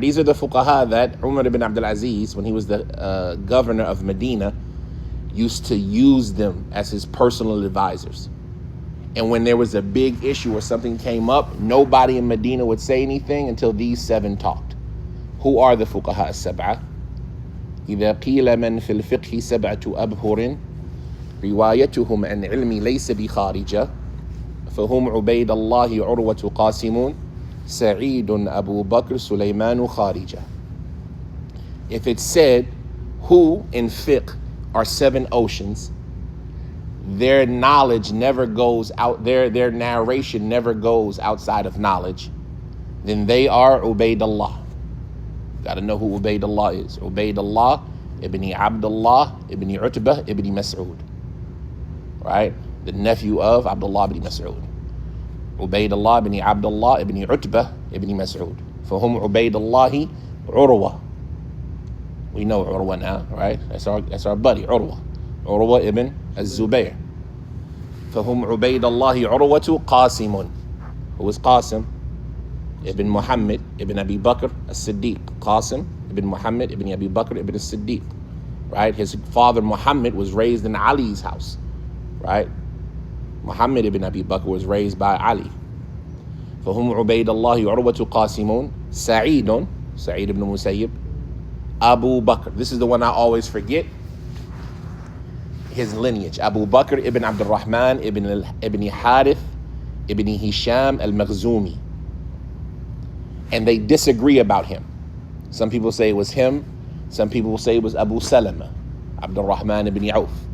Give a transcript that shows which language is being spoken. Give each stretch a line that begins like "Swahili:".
English: These are the Fuqaha that Umar ibn Abdul Aziz, when he was the governor of Medina, used to use them as his personal advisors. And when there was a big issue or something came up, nobody in Medina would say anything until these 7 talked. Who are the Fuqaha as-Sab'a?
Arabic: إذا قيل من في الفقه 7 أبهر روايتهم عن علمي ليس بخارجة فهم عبيد الله عروة قاسم سعيد أبو بكر سليمان خارجة.
English: If it said who in fiqh are 7 oceans, their knowledge never goes out, their narration never goes outside of knowledge, then they are Ubaydullah. Got to know who Ubaydullah is. Ubaydullah ibn Abdullah ibn Utbah ibn Mas'ud. Right? The nephew of Abdullah ibn Mas'ud. Ubaydullah ibn Abdullah ibn Utbah ibn Mas'ud.
Arabic: فهم عبيد الله عروة.
English: We know Urwa now, right? That's our buddy, Urwa. Urwa ibn al-Zubayr.
Arabic: فهم عبيد الله عروة قاسم.
English: Who is Qasim? Ibn Muhammad ibn Abi Bakr as-Siddiq. Qasim ibn Muhammad ibn Abi Bakr ibn as-Siddiq. Right? His father Muhammad was raised in Ali's house. Right? Muhammad ibn Abi Bakr was raised by Ali.
Arabic: فهم عبيد الله عروة قاسمون سعيد Sa'id ibn Musayyib Abu Bakr.
English: This is the one I always forget. His lineage. Abu Bakr ibn Abdul Rahman ibn Harith ibn Hisham al-Makhzumi. And they disagree about him. Some people say it was him. Some people will say it was Abu Salama, Abdul Rahman ibn Auf.